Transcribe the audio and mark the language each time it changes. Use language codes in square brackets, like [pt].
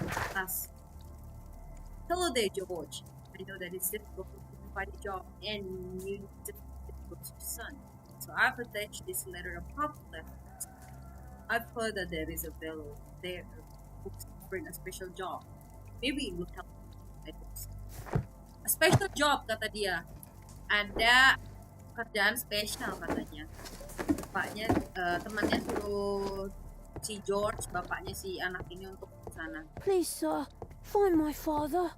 [en] Tas. Hello there, George. I know that it's difficult to find a job and you need to go to your son. So I've attached this letter of pamphlet. I've heard that there is a fellow there who's offering a special job. Maybe it would help. A special job, [id] kata dia. Ada kerjaan spesial katanya. Bapaknya, temannya suruh si George, bapaknya si anak ini untuk ke sana. [en] Please, sir, find my father.